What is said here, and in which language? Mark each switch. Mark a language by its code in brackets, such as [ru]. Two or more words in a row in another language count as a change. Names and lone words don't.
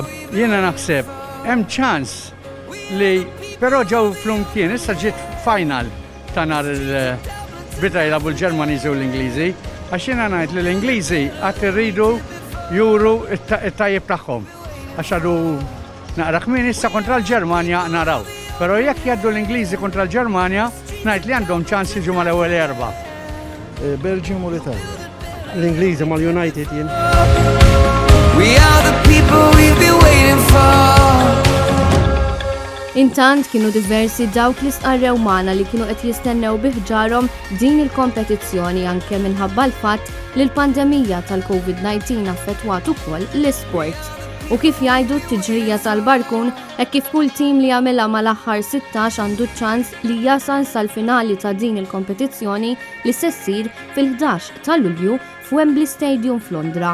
[mt] Jiena naħseb hemm ċans li però ġew flimkien issa ġiet final ta' nhar il-bita jilagħbu l-Ġermaniżi u l-Ingliżi, għax jiena ngħid li l-Ingliżi qatt irridu juru t-tajjeb tagħhom. Għax għadu naqra kmieni issa kontra l-Ġermanja naraw. Però jekk jgħaddu l-Ingliżi kontra l-Ġermanja, ngħid li għandhom ċans jiġu mal-ewwel erba'. Belgium u l-Italja. L-Ingliżi mal-United jien. [en] We are the people we've been waiting for. [mt] Intant kienu diversi dawk li stqarrew magħna li kienu qed jistennew biħġarhom din il-kompetizzjoni anke minħabba l-fatt li l-pandemija tal-COVID-19 affettwat ukoll l-isport. U kif jgħidu t-tiġrija tal-barkun, hekk kif kull tim li jagħmilha mal-aħħar 16 għandu ċans li jasal sal-finali ta' din il-kompetizzjoni li se ssir fil-11 ta' Lulju f'Wembley Stadium f'Londra.